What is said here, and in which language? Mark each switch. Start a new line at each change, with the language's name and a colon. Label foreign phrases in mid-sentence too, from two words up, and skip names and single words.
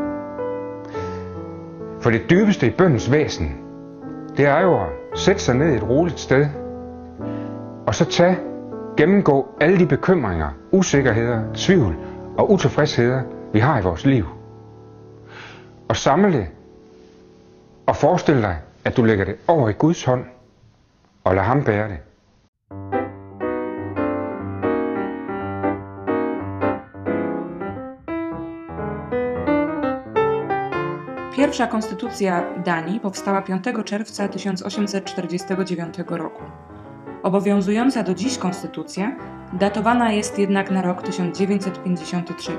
Danish: For det dybeste i bønnens væsen, det er jo at sætte sig ned i et roligt sted, og så gennemgå alle de bekymringer, usikkerheder, tvivl og utilfredsheder, vi har i vores liv. Og samle det, og forestil dig, at du lægger det over i Guds hånd, og lad ham bære det.
Polish: Pierwsza konstytucja Danii powstała 5 czerwca 1849 roku. Obowiązująca do dziś konstytucja datowana jest jednak na rok 1953.